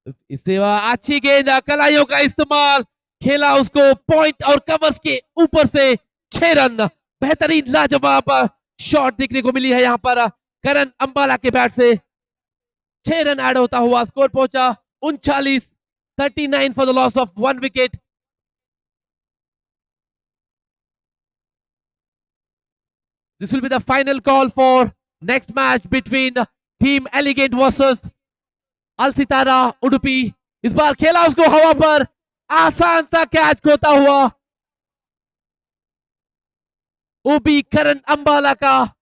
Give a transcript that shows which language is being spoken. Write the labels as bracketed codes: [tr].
[hi] इससे अच्छी गेंद, कलाइयों का इस्तेमाल, खेला उसको पॉइंट और कवर्स के ऊपर से 6 रन। बेहतरीन लाजवाब शॉट देखने को मिली है यहाँ पर करण अंबाला के बैट से। 6 रन ऐड होता हुआ स्कोर पहुंचा [en] 39 for the loss of 1 wicket. This will be the final call for next match between Team Elegant versus Al Sitara Udupi. [hi] इस बार खेला उसको हवा पर, आसान सा कैच खोता हुआ ओबी करण अंबाला का।